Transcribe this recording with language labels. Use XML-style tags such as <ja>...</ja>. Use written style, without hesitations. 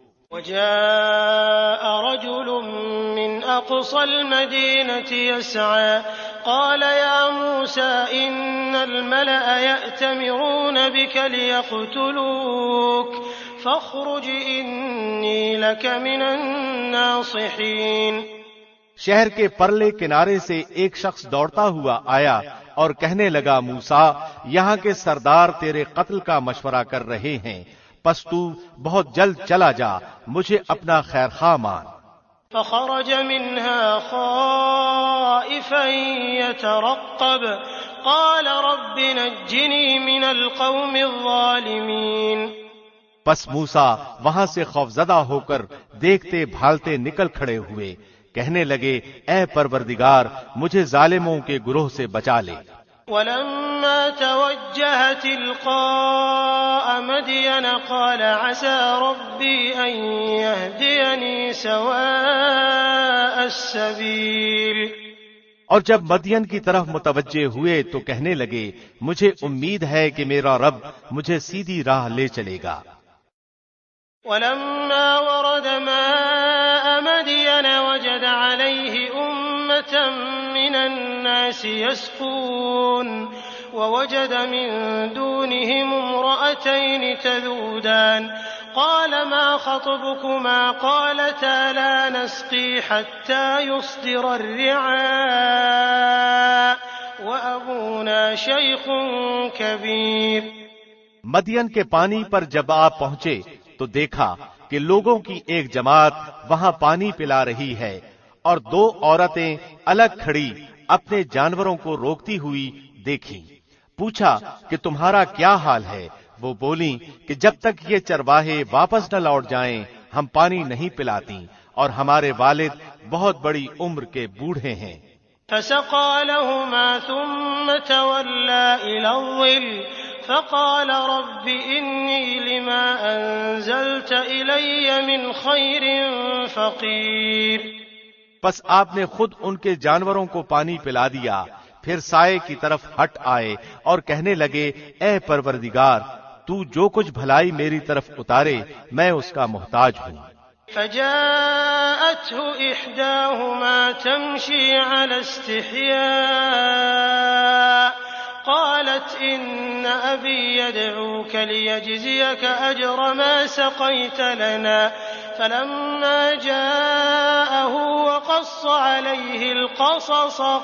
<ar>وجاء رجل من أقصى المدينة يسعى قال يا موسى إن الملأ يأتمرون بك ليقتلوك فاخرج إني لك من الناصحين۔</ar> <ur>شہر کے پرلے کنارے سے ایک شخص دوڑتا ہوا آیا اور کہنے لگا موسیٰ یہاں کے سردار تیرے قتل کا مشورہ کر رہے ہیں پس تو بہت جلد چلا جا مجھے اپنا خیر خواہ مان۔</ur> <ar>فخرج منها خائفا يترقب قال رب نجني من القوم الظالمين۔</ar> <ur>پس موسیٰ وہاں سے خوفزدہ ہو کر دیکھتے بھالتے نکل کھڑے ہوئے کہنے لگے اے پروردگار مجھے ظالموں کے گروہ سے بچا لے۔</ur> <ar>ولما توجه تلقاء مدين قال عسى ربي أن يهديني سواء السبيل۔</ar> <ur>اور جب مدین کی طرف متوجہ ہوئے تو کہنے لگے مجھے امید ہے کہ میرا رب مجھے سیدھی راہ لے چلے گا۔</ur> <ar>ولما ورد ماء مدين وجد عليه أمة من الناس يسقون ووجد من دونهم امرأتين تذودان قال ما خطبكما قالتا لا نسقي حتى يصدر الرعاء وأبونا شيخ كبير۔</ar> <ur>مدین کے پانی پر جب آپ پہنچے تو دیکھا کہ لوگوں کی ایک جماعت وہاں پانی پلا رہی ہے اور دو عورتیں الگ کھڑی اپنے جانوروں کو روکتی ہوئی دیکھی۔ پوچھا کہ تمہارا کیا حال ہے؟ وہ بولیں کہ جب تک یہ چرواہے واپس نہ لوٹ جائیں ہم پانی نہیں پلاتی اور ہمارے والد بہت بڑی عمر کے بوڑھے ہیں۔</ur> <ar>فسقى لهما ثم تولى إلى الظل فقال رب إني لما أنزلت إلي من خير فقير۔</ar> <ur>پس آپ نے خود ان کے جانوروں کو پانی پلا دیا پھر سائے کی طرف ہٹ آئے اور کہنے لگے اے پروردگار تو جو کچھ بھلائی میری طرف اتارے میں اس کا محتاج ہوں۔</ur> <ar>فجاءته إحداهما تمشي على استحياء قالت إن أبي يدعوك ليجزيك أجر ما سقيت لنا فلما جاءه وقص عليه القصص</ar>